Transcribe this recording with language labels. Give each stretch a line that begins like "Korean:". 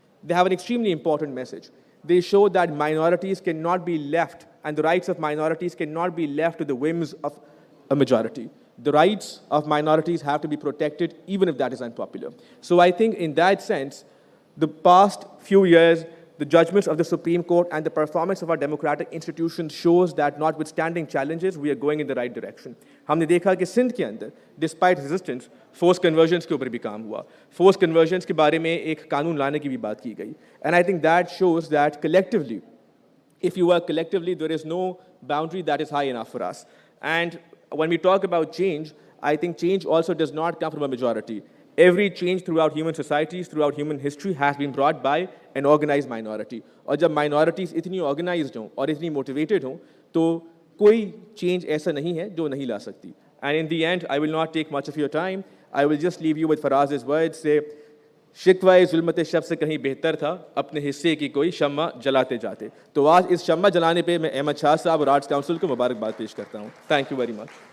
English: They have an extremely important message. They show that minorities cannot be left, and the rights of minorities cannot be left to the whims of a majority. The rights of minorities have to be protected, even if that is unpopular. So I think in that sense, the past few years, the judgments of the Supreme Court and the performance of our democratic institutions shows that notwithstanding challenges, we are going in the right direction.
Hindi: हमने देखा कि सिंध के अंदर,
English: despite resistance,
Hindi: forced conversions के ऊपर भी काम हुआ. Forced conversions के बारे में एक कानून लाने की भी बात की गई.
English: And I think that shows that collectively, if you work collectively, there is no boundary that is high enough for us. And when we talk about change, I think change also does not come from a majority. Every change throughout human societies, throughout human history has been brought by an organized minority.
Hindi: और जब minorities इतनी organized हों और इतनी motivated हों, तो कोई change ऐसा नहीं है जो नहीं ला सकती.
English: And in the end, I will not take much of your time. I will just leave you with Faraz's words, say,
Hindi: शिकवाए ज़ुल्मत शब से कहीं बेहतर था अपने हिस्से की कोई शम्मा जलाते जाते. तो आज इस शम्मा जलाने पे मैं अहमद शाह साहब और आर्ट्स काउंसिल को मुबारकबाद पेश करता हूँ.
English: Thank you very much.